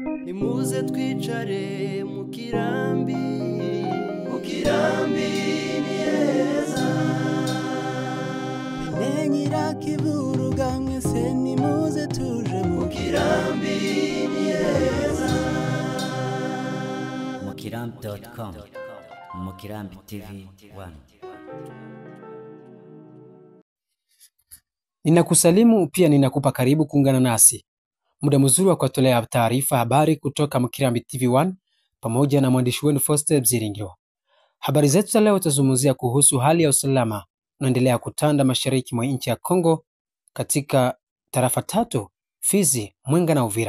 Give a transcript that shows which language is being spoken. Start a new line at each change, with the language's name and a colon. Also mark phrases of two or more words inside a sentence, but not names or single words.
Kinyarwanda: nimuze twicare mu kirambi ni heza. Binenyira kivuruga mwese nimuze tuje mu kirambi ni heza. Mukirambi.com Mukirambi TV 1.
Swahili: Ninakusalimu pia ninakupa karibu kuungana nasi. Muda mzuri wa kutolea taarifa habari kutoka Mukirambi TV 1 pamoja na mwandishi wenu Foster Bziringiro. Habari zetu za leo tazungumzia kuhusu hali ya usalama unaendelea kutanda mashariki mwa nchi ya Kongo katika tarafa tatu: Fizi, Mwenga na Uvira.